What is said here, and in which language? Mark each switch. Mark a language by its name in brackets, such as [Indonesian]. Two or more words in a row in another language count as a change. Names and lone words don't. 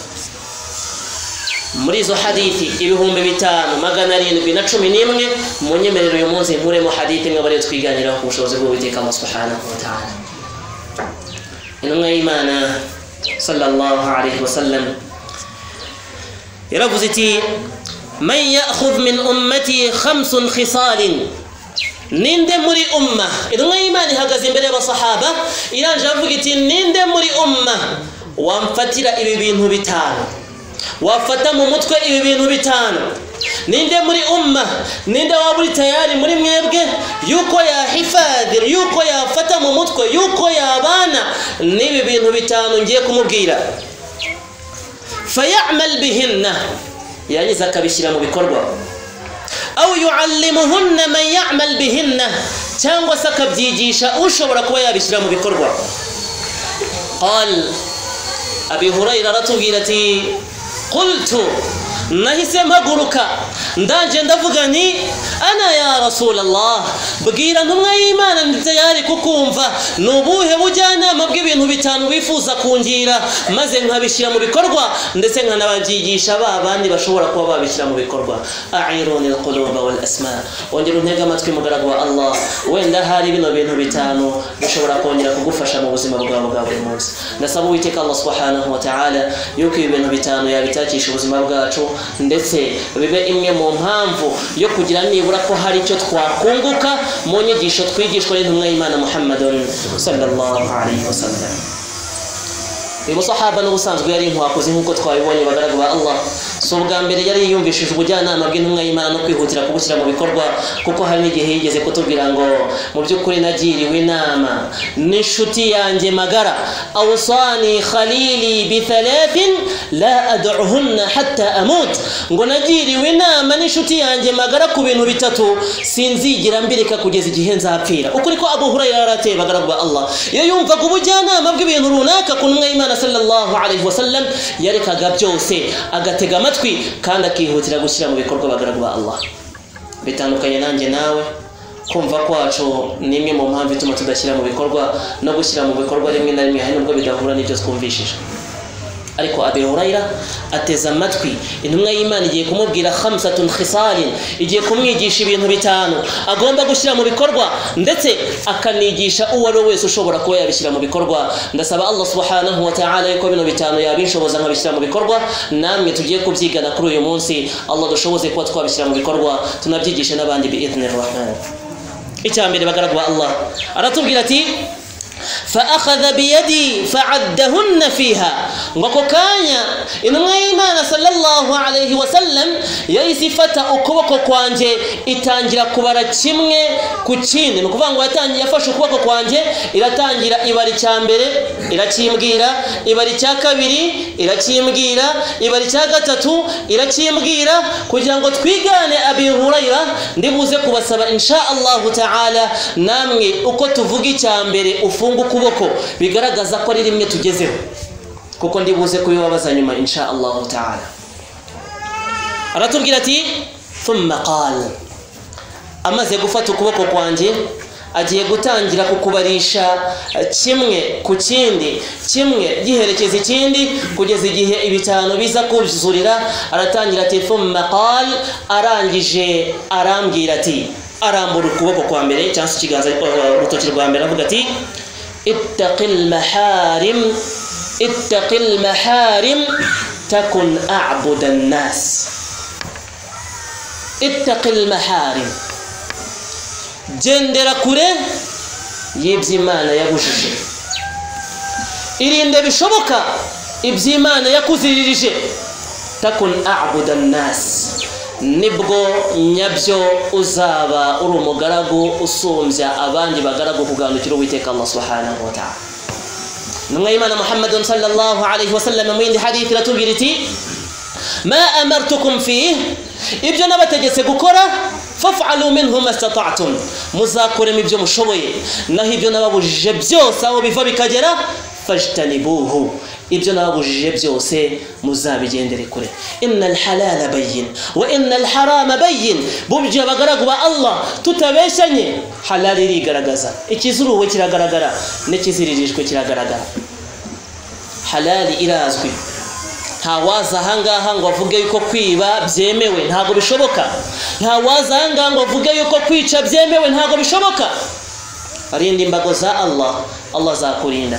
[Kinyarwanda] Muri izo hadithi 5711 munyemerero uyu munsi nkuremo hadithi imwe bari twiganiraho ku bushobozi bw'Uwiteka Allah [Arabic] سبحانه وتعالى. [Kinyarwanda] Intumwa y'Imana [Arabic] صلى الله عليه وسلم [Kinyarwanda] yaravuze iti: [Arabic] من يأخذ من أمتي [Kinyarwanda] 5 khisalin, ninde muri umma. Intumwa y'Imana ihagaze imbere y'abasahaba iranje avuga iti: ninde muri umma wamfatira ibi bintu bitanu, wafata mu mutwe ibi bintu bitanu. Ninde muri umma, ninde waburi tayari muri mwebwe yuko yahifadhir, yuko yafata mu mutwe, yuko yabana nibi bintu bitanu ngiye kumubwira. [Arabic] فيعمل بهن, [Kinyarwanda] yagize akabishyira mu bikorwa. [Arabic] أو يعلمهن من يعمل بهن, [Kinyarwanda] cyangwa se akabyigisha ushobora kuba yabishyira mu bikorwa. Qal Abi Huraira ratubwira ati: qultu, nahise mpaguruka ndaje ndavuga nti: [Arabic] أنا يا رسول الله, [Kinyarwanda] bwira ntumwa y'Imana ndetse yari kukumva nubuhe bujyanama bw'ibintu bitanu bifuza kungira, maze nkabishyira mu bikorwa ndetse nkanababyigisha babandi bashobora kuba babishyira mu bikorwa. [Arabic] أعيروني القلوب والأسماع, [Kinyarwanda] ongera untege amatwi mugaragu wa Allah, wenda hari bino bintu bitanu bishobora kongera kugufasha mu buzima bwawe bwa buri munsi. Ndasaba Uwiteka Allah [Arabic] سبحانه وتعالى [Kinyarwanda] yuko ibintu bitanu yabitakisha ubuzima bwacu, ndetse bibe imwe mu mpamvu yo kugira nibura ko hari icyo twakunguka mu nyigisho twigishwa n'intumwa y'Imana Muhammadun [Arabic] صلى الله عليه وسلم. [Kinyarwanda] Uyu musahaba n'ubusanzwe yari inkwakuzi nk'uko twabibonye bagaragu ba Allah. So bwa mbere yari yiyumvishije ubujyanama bw'intumwa y'Imana no kwihutira kubushyira mu bikorwa, kuko hari n'igihe yigeze kutubwira ngo mu by'ukuri nagiriwe inama n'inshuti yanjye magara, [Arabic] أوصاني خليلي بثلاث لا أدعهن حتى أموت, [Kinyarwanda] ngo nagiriwe inama n'inshuti yanjye magara ku bintu 3 sinzigira mbireka kugeza igihe nzapfira. Ukuri ko Abu Huraira yarateye bagaragu ba Allah, iyo yumvaga ubujyanama bw'ibintu runaka ku ntumwa y'Imana [Arabic] صلى الله عليه وسلم [Kinyarwanda] yarekaga byose agatega amatwi kandi akihutira gushyira mu bikorwa bagaragu ba Allah. Bitandukanye nanjye nawe, kumva kwacu ni imwe mu mpamvu ituma tudashyira mu bikorwa, no gushyira mu bikorwa rimwe na rimwe hari nubwo bidahura n'ibyo twumvishije. Ariko Abi Huraira ateza amatwi intumwa y'Imana igiye kumubwira 5 khisalin, igiye kumwigisha ibintu bitanu agomba gushyira mu bikorwa, ndetse akanigisha uwo ari wese ushobora kuba yabishyira mu bikorwa. Ndasaba Allah [Arabic] سبحانه وتعالى [Kinyarwanda] yuko bino bitanu yabinshoboza nkabishyira mu bikorwa, namwe tugiye kubyigana kuri uyu munsi. Allah dushoboze kuba twabishyira mu bikorwa, tunabyigishe n'abandi [Arabic] بإذن الرحمن. [Kinyarwanda] Icyambere bagaragu ba Allah aratubwira ati: [Arabic] فأخذ بيدي فعدهن فيها, [Kinyarwanda] ngoko kanya intumwa y'Imana [Arabic] صلى الله عليه وسلم [Kinyarwanda] yayisifata ukuboko kwanje itangira kubara kimwe ku kindi. Nukuvuga ngo yatangiye yafashe ukuboko kwanje, iratangira ibari cya mbere irakimbwira, ibari cya kabiri irakimbwira, ibari cya gatatu irakimbwira, kugira ngo twigane Abi Huraira. Ndibuze kubasaba [Arabic] إن شاء الله تعالى [Kinyarwanda] namwe uko tuvuga icya mbere ufunga ukuboko bigaragaza ko ari rimwe tugezeho, kuko ndibuze kubibabaza nyuma [Arabic] إن شاء الله تعالى. [Kinyarwanda] Aratubwira ati: [Arabic] ثم قال, [Kinyarwanda] amaze gufata ukuboko kwanje agiye gutangira kukubarisha kimwe ku kindi, kimwe giherekeza ikindi kugeza igihe ibitano biza kuzurira. Aratangira ati [Arabic] ثم قال, [Kinyarwanda] arangije arambwira ati, arambura ukuboko kwa mbere cyangwa ikiganza urutoki rwa mbere avuga ati [Arabic] اتق المحارم تكن أعبد الناس. اتق المحارم, [Kinyarwanda] gendera kure y'iby'Imana yabujije, irinde bishoboka iby'Imana yakuziririje. [Arabic] تكن أعبد الناس, [Kinyarwanda] nibwo nyabyo uzaba uri umugaragu usumbya abandi bagaragu kugandukira Uwiteka Allah [Arabic] سبحانه وتعالى. [Kinyarwanda] Numwe Imana Muhammadun [Arabic] صلى الله عليه وسلم [Kinyarwanda] mu yindi hadith iratubwira iti [Arabic] ما أمرتكم فيه, [Kinyarwanda] ibyo nabategetse gukora [Arabic] فافعلوا منه ما استطعتم, [Kinyarwanda] muzakoremo ibyo mushoboye, naho ibyo nababujije byose aho biva bikagera fajtanibuhu, ibyo nababujije byose muzabigendere kure. [Arabic] إن الحلال بين وإن الحرام بين, [Kinyarwanda] bubyo bagaragu ba Allah tutabeshanye, halal irigaragaza, ikizuruwe kiragaragara, n'ikiziririjwe kiragaragara. Halal irazwi, ntawaza ahangaha ngo avuge yuko kwiba byemewe, ntago bishoboka. ntawaza ahangaha ngo avuge yuko kwica byemewe, ntago bishoboka. arinda imbago za Allah, Allah azakurinda.